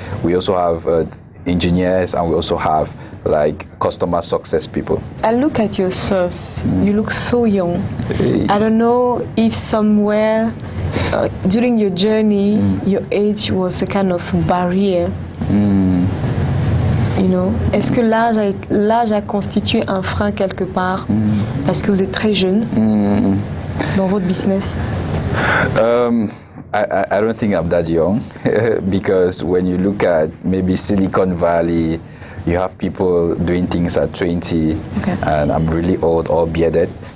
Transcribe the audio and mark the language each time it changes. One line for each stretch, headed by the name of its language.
English: We also have engineers, and we also have like customer success people. I look at yourself, you look so young. I don't know if somewhere during your journey, your age was a kind of barrier. You know,
French: est-ce que l'âge a constitué un frein quelque part parce que vous êtes très jeune dans votre business?
English: I don't think I'm that young because when you look at maybe Silicon Valley, you have people doing things at 20, and I'm really old or bearded.